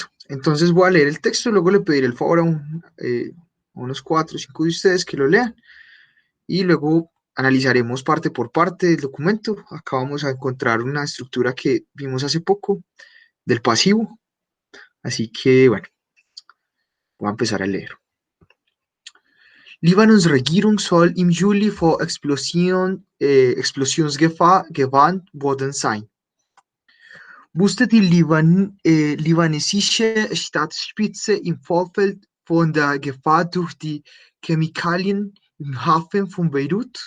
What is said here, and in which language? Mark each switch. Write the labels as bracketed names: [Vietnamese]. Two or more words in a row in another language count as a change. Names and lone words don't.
[Spanish] Entonces voy a leer el texto, luego le pediré el favor a unos 4 o 5 de ustedes que lo lean y luego analizaremos parte por parte del documento. Acá vamos a encontrar una estructura que vimos hace poco del pasivo. Así que, bueno, voy a empezar a leer. [German] Libanons Regierung soll im Juli vor Explosionsgefahr gewarnt worden sein. Wusste die libanesische Staatsspitze im Vorfeld von der Gefahr durch die Chemikalien im Hafen von Beirut?